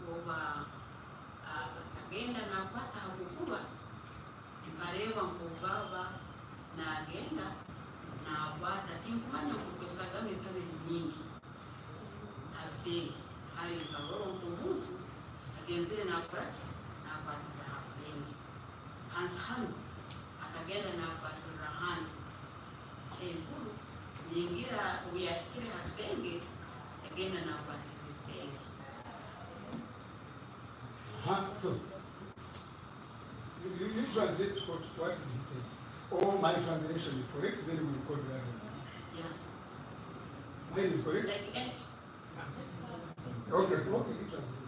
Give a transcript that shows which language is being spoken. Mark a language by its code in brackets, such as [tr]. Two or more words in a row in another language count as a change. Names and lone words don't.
[ttj] oba agenda n'akwata habwokuba nkareeba nk'obaaba n'agenda n'akwata tinkumanya nkukwesagamo ekabiri nyingi habisenge hari nkarola omuntu agenzire n'akoraki n'akwatira habisenge hansi hanu akagenda n'akwatirira hansi eiguru ningira bweyahikire habisenge agenda n'akwatira ebisenge. [en] So, you translate what is he saying? Or my translation is correct, then we will call the other. Yeah. Mine is correct? Like any, Okay, you translate.